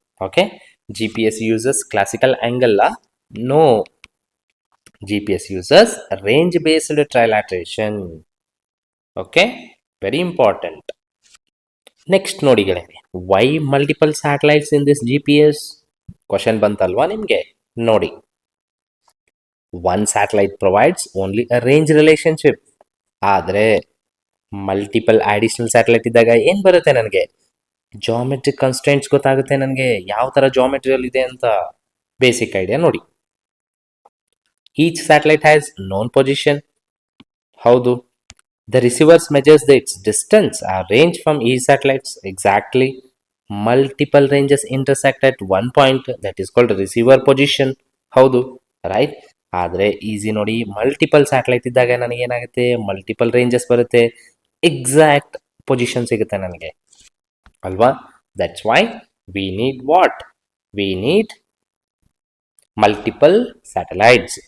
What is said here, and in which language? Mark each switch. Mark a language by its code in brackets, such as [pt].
[en] Okay, GPS uses classical angle la? No, GPS uses range based trilateration. Okay, very important. [kn] Next ನೋಡಿ ಗೆಳೆಯರೆ, [en] Why multiple satellites in this GPS? [kn] Question ಬಂತಲ್ವಾ ನಿಮಗೆ? ನೋಡಿ, [en] One satellite provides only a range relationship. [kn] ಆದರೆ multiple additional satellite ಇದ್ದಾಗ ಏನು ಬರುತ್ತೆ ನನಗೆ? Geometric constraints ಗೊತ್ತಾಗುತ್ತೆ ನನಗೆ, ಯಾವ ಥರ ಜಾಮೆಟ್ರಿಯಲ್ಲಿ ಇದೆ ಅಂತ. [en] Basic idea ನೋಡಿ. Each satellite has known position. ಹೌದು. The receivers measures its distance or range from each satellites. Exactly. Multiple ranges intersect at one point, that is called receiver position. [kn] ಹೌದು, right. ಆದರೆ ಈಸಿ ನೋಡಿ, multiple satellite ಇದ್ದಾಗ ನನಗೆ ಏನಾಗುತ್ತೆ? Multiple ranges ಬರುತ್ತೆ, exact position ಸಿಗುತ್ತೆ ನನಗೆ ಅಲ್ವಾ? [en] That's why we need what? We need multiple satellites.